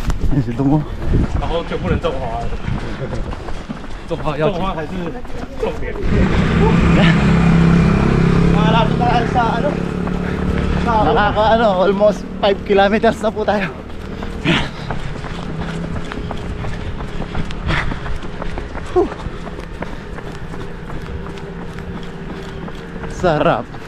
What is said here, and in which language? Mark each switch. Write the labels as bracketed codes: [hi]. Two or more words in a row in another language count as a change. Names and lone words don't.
[tl] Yan si Tungo. [zh] 然后就不能种花了。种花要种花才是重点。 [tl] Malapit na tayo sa ano? [en] Almost 5 kilometers [tl] na po tayo. Whew. Sarap.